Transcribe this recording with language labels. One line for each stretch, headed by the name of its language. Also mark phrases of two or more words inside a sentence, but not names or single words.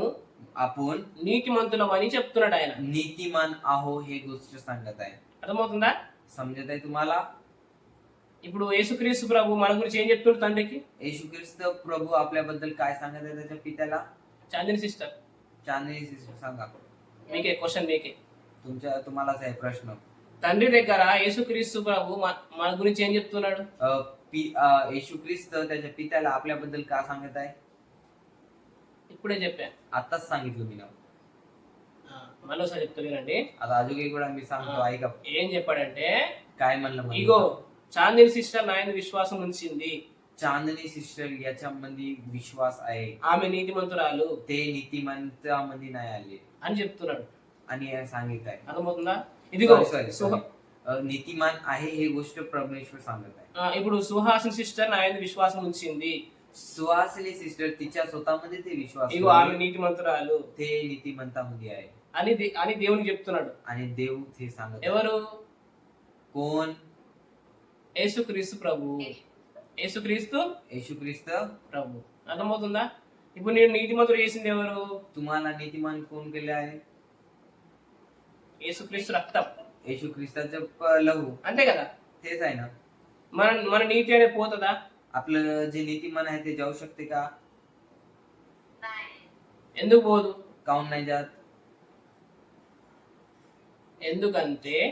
Marathi: आपण
Telugu: నీతిమంతులమని చెప్తున్నాడు ఆయన.
Marathi: नीतिमान आहो हे गोष्ट सांगत आहे.
Telugu: అర్థమవుతుందా?
Marathi: समजत आहे तुम्हाला?
Telugu: ఇప్పుడు యేసుక్రీస్తు ప్రభు మన గురించి ఏం చెప్తున్నాడు తండ్రికి?
Marathi: येशू ख्रिस्त प्रभू आपल्याबद्दल काय सांगत आहे त्याच्या पित्याला?
Telugu: చాందిని సిస్టర్,
Marathi: चांदणी सिस्टर सांगा.
Telugu: మీకే క్వశ్చన్ మీకే.
Marathi: तुम्हालाच आहे प्रश्न.
Telugu: తండ్రి దగ్గర యేసుక్రీస్తు ప్రభు మన గురించి ఏం చెప్తున్నాడు?
Marathi: येशू ख्रिस्त त्याच्या पित्याला आपल्याबद्दल का सांगत आहे?
Telugu: ఇప్పుడే చెప్పా.
Marathi: आताच सांगितलं मी ना.
Telugu: మరోసారి చెప్తున్నానండి.
Marathi: आता अजून एक वेळा मी सांगतो ऐका.
Telugu: ఏం చెప్పాడంటే,
Marathi: काय म्हणलं
Telugu: ఇగో చాందిని సిస్టర్ నా యందు విశ్వాసం ఉంచింది.
Marathi: चांदणी सिस्टर याच्यामध्ये विश्वास आहे,
Telugu: ఆమె నీతిమంతురాలు
Marathi: ते नीतिमंतामध्ये नाही आले
Telugu: అని చెప్తున్నాడు.
Marathi: आणि सांगित आहे.
Telugu: అర్థమవుతుందా? ఇదిగో
English: Sorry,
Telugu: సుహ-
Marathi: नीतिमान आहे हे गोष्ट परमेश्वर सांगत आहे.
Telugu: ఇప్పుడు సుహాసిని సిస్టర్ ఆయన విశ్వాసం ఉంచింది.
Marathi: सुहासिनी सिस्टर तिच्या स्वतःमध्ये ते विश्वास
Telugu: ఇగో ఆమె
Marathi: ठेवली.
Telugu: నీతిమంతురాలు
Marathi: ते नीतिमंतामध्ये आहे
Telugu: అని దేవునికి చెప్తున్నాడు.
Marathi: आणि देव ते सांगत आहे.
Telugu: ఎవరు?
Marathi: कोण?
Telugu: యేసుక్రీస్తు ప్రభు. యేసుక్రీస్తు
Marathi: येशू ख्रिस्त.
Telugu: ప్రభు. అర్థమవుతుందా? ఇప్పుడు నేను నీతిమంతుడు చేసింది ఎవరు?
Marathi: तुम्हाला नीतिमान कोण केले आहे?
Telugu: యేసుక్రీస్తు రక్తం.
Marathi: येशू ख्रिस्ताचं लहू
Telugu: అంతే కదా?
Marathi: तेच आहे ना.
Telugu: మన మన నీతి అనేది పోతుందా?
Marathi: आपलं जे नीतिमान आहे ते जाऊ शकते का? नाही.
Telugu: ఎందుకు పోదు?
Marathi: काऊन नाही जात?
Telugu: ఎందుకంటే